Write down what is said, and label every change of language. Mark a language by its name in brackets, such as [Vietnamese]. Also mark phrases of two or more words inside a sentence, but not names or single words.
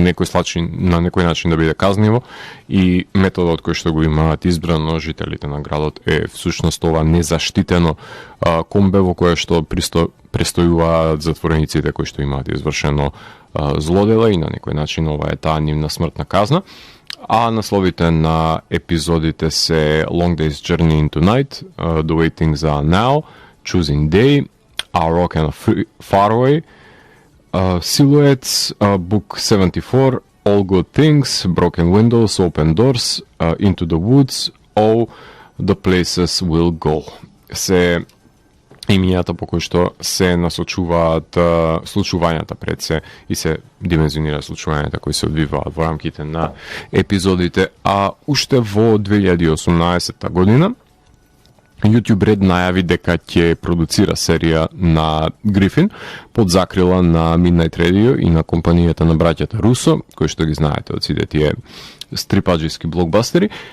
[Macedonian] на некој начин да биде казниво, и методот кој што го имаат избрано жителите на градот е всушност ова незаштитено комбе во кое што престојуваат затворениците кои што имаат извршено злодела, и на некој начин ова е таа нивна смртна казна. А насловите на епизодите се Long Day's Journey into Night, The Way Things Are Now, Choosing Day, Our Rock and Far Away, Silhouettes, Book 74, All Good Things, Broken Windows, Open Doors, Into the Woods, All the Places Will Go. Се имињата по кои што се насочуваат случувањата пред се и се димензионира случувањата кои се одвиваат во рамките на епизодите. А уште во 2018 година YouTube Red најави дека ќе продуцира серија на Грифин под закрила на Midnight Radio и на компанијата на браќата Русо, кои што ги знаете од сите тие стрипаџиски блокбастери.